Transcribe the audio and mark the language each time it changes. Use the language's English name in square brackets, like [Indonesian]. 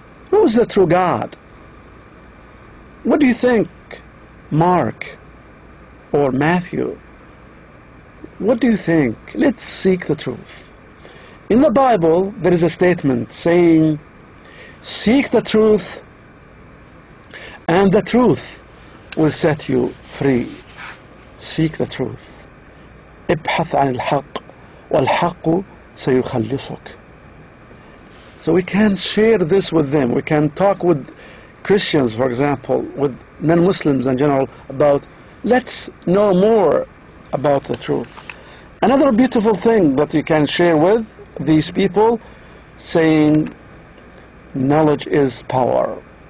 [English] Who is the true God? What do you think, Mark or Matthew? What do you think? Let's seek the truth. In the Bible, there is a statement saying, seek the truth, and the truth will set you free. Seek the truth. [Arabic] ابحث عن الحق والحق سيخلصك. [English] So we can share this with them. We can talk with Christians, for example, with non-Muslims in general, about let's know more about the truth. Another beautiful thing that you can share with these people, saying knowledge is power.